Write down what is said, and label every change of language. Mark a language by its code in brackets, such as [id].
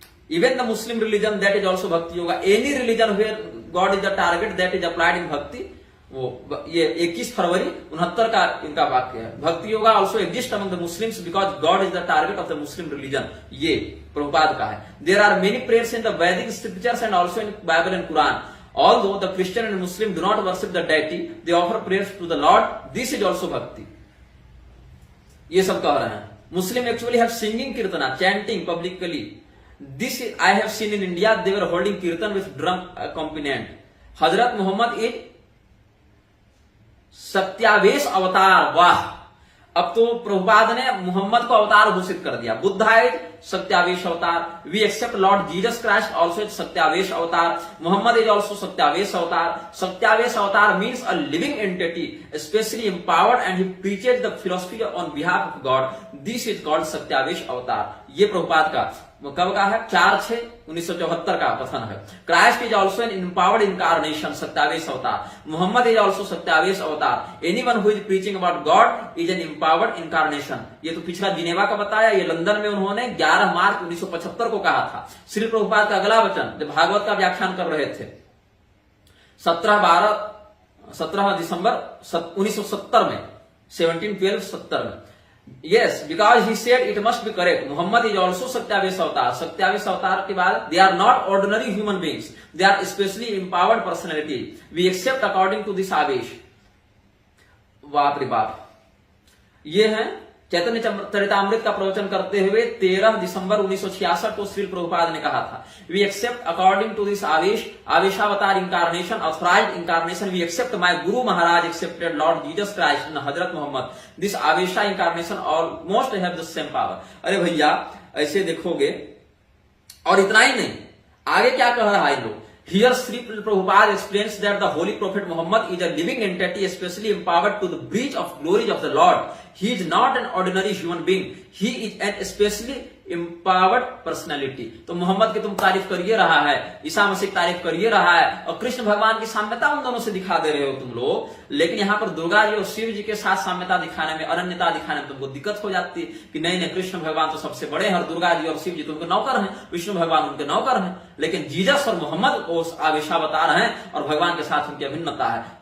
[en] Even the Muslim religion that is also bhakti yoga, any religion where God is the target that is applied in bhakti. [hi] वो ये 21 फरवरी 69 का इनका वाक्य है। [en] bhakti yoga also exist among the Muslims because God is the target of the Muslim religion, [hi] ये प्रभुपाद का है। [en] There are many prayers in the Vedic scriptures and also in Bible and Quran. Although the Christian and Muslim do not worship the deity, they offer prayers to the Lord. This is also bhakti. [hi] ये सब कह रहे हैं। [en] Muslim actually have singing kirtana, chanting publicly. This I have seen in India. They were holding kirtan with drum accompaniment. Hazrat Muhammad is Satyavesha avatar. [hi] वाह! अब तो प्रभुपाद ने मोहम्मद को अवतार घोषित कर दिया। बुद्ध इज सत्यावेश अवतार। [en] We accept Lord Jesus Christ also is Satyavesha avatar. Muhammad is also Satyavesha avatar. Satyavesha avatar means a living entity specially empowered and he preaches the philosophy on behalf of God. This is called Satyavesha avatar. [hi] ये प्रभुपाद का कब का है? [en] 4/6/1974 [hi] का कथन है। [en] Christ is also an empowered incarnation, Satyavesha avatar. Muhammad is also Satyavesha avatar. Anyone who is preaching about God is an empowered incarnation. [hi] ये तो पिछला जिनेवा का बताया, ये लंदन में उन्होंने 11 मार्च 1975 को कहा था। श्री प्रभुपाद का अगला वचन जब भागवत का व्याख्यान कर रहे थे 17 दिसंबर 1970 में, 17/12/70 में। [en] Yes, because he said it must be correct. Muhammad is also Satyavesha avatar. [hi] सत्यावेश अवतार के बाद [en] they are not ordinary human beings. They are especially empowered personality. We accept according to this avesha. [hi] बाप रे बाप! ये है चैतन्य चरितामृत का प्रवचन करते हुए 13 दिसंबर 1966 को श्री प्रभुपाद ने कहा था। [en] We accept according to this avesha, aveshavatar incarnation, authorised incarnation. We accept my guru Maharaj accepted Lord Jesus Christ and Hazrat Muhammad. This avesha incarnation almost have the same power. [hi] अरे भैया ऐसे देखोगे, और इतना ही नहीं, आगे क्या कह रहा है लोग? [en] Here Sri Prabhupada explains that the Holy Prophet Muhammad is a living entity especially empowered to the breach of glories of the Lord. He is not an ordinary human being. He is an especially empowered personality. [hi] तो मोहम्मद की तुम तारीफ करिए रहा है, ईसा मसीह की तारीफ करिए रहा है, और कृष्ण भगवान की साम्यता उन दोनों से दिखा दे रहे हो तुम लोग, लेकिन यहाँ पर दुर्गा जी और शिव जी के साथ साम्यता दिखाने में, अनन्यता दिखाने में तुमको दिक्कत हो जाती है कि नहीं नहीं, कृष्ण भगवान तो सबसे बड़े हैं और दुर्गा जी और शिव जी तो उनके नौकर हैं, विष्णु भगवान उनके नौकर हैं, लेकिन जीसस और मोहम्मद को आवेशावतार हैं और भगवान के साथ उनकी अभिन्नता है।